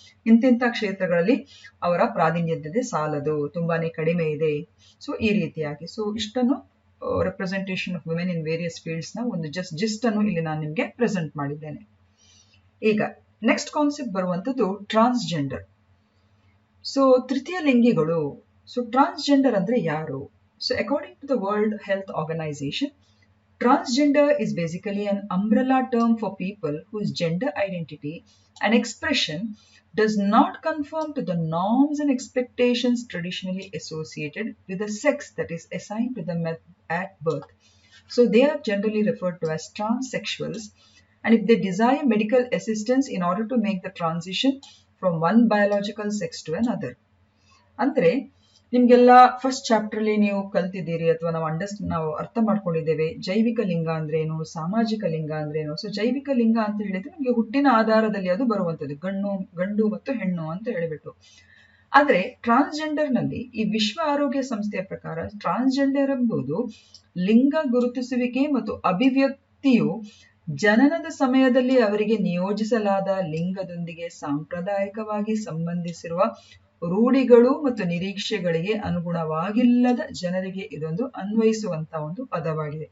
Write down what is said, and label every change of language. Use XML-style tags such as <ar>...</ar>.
<kn>ಇಂತಿಂಥ ಕ್ಷೇತ್ರಗಳಲ್ಲಿ ಅವರ ಪ್ರಾತಿನಿಧ್ಯತೆ ಸಾಲದು, ತುಂಬಾನೇ ಕಡಿಮೆ ಇದೆ. ಸೊ ಈ ರೀತಿಯಾಗಿ ಸೊ ಇಷ್ಟನ್ನು</kn> <en>representation of women in various fields</en> <kn>ನ ಒಂದು ಜಿಸ್ಟ್ ಅನ್ನು ಇಲ್ಲಿ ನಾನು ನಿಮ್ಗೆ ಪ್ರೆಸೆಂಟ್ ಮಾಡಿದ್ದೇನೆ. ಈಗ</kn> <en>next concept</en> <kn>ಬರುವಂತದ್ದು ಟ್ರಾನ್ಸ್ಜೆಂಡರ್. ಸೊ ತೃತೀಯ ಲಿಂಗಿಗಳು. ಸೊ ಟ್ರಾನ್ಸ್ಜೆಂಡರ್ ಅಂದ್ರೆ ಯಾರು?</kn> <en>So according to the World Health Organization, transgender is basically an umbrella term for people whose gender identity and expression does not conform to the norms and expectations traditionally associated with the sex that is assigned to them at birth. So they are generally referred to as transsexuals, and if they desire medical assistance in order to make the transition from one biological sex to another.</en> <kn>ಅಂದ್ರೆ ನಿಮ್ಗೆಲ್ಲ first chapter ಅಲ್ಲಿ ನೀವು ಕಲ್ತಿದ್ದೀರಿ ಅಥವಾ ನಾವು ಅರ್ಥ ಮಾಡ್ಕೊಂಡಿದ್ದೇವೆ ಜೈವಿಕ ಲಿಂಗ ಅಂದ್ರೇನು, ಸಾಮಾಜಿಕ ಲಿಂಗ ಅಂದ್ರೇನು. ಸೊ ಜೈವಿಕ ಲಿಂಗ ಅಂತ ಹೇಳಿದ್ರೆ ನಮ್ಗೆ ಹುಟ್ಟಿನ ಆಧಾರದಲ್ಲಿ ಅದು ಬರುವಂತದ್ದು, ಗಂಡು ಮತ್ತು ಹೆಣ್ಣು ಅಂತ ಹೇಳಿಬಿಟ್ಟು. ಆದ್ರೆ ಟ್ರಾನ್ಸ್ಜೆಂಡರ್ ನಲ್ಲಿ ಈ ವಿಶ್ವ ಆರೋಗ್ಯ ಸಂಸ್ಥೆಯ ಪ್ರಕಾರ ಟ್ರಾನ್ಸ್ಜೆಂಡರ್ ಎಂಬುದು ಲಿಂಗ ಗುರುತಿಸುವಿಕೆ ಮತ್ತು ಅಭಿವ್ಯಕ್ತಿಯು ಜನನದ ಸಮಯದಲ್ಲಿ ಅವರಿಗೆ ನಿಯೋಜಿಸಲಾದ ಲಿಂಗದೊಂದಿಗೆ ಸಾಂಪ್ರದಾಯಿಕವಾಗಿ ಸಂಬಂಧಿಸಿರುವ ರೂಢಿಗಳು ಮತ್ತು ನಿರೀಕ್ಷೆಗಳಿಗೆ ಅನುಗುಣವಾಗಿಲ್ಲದ ಜನರಿಗೆ ಇದೊಂದು ಅನ್ವಯಿಸುವಂತ ಒಂದು ಪದವಾಗಿದೆ.</kn>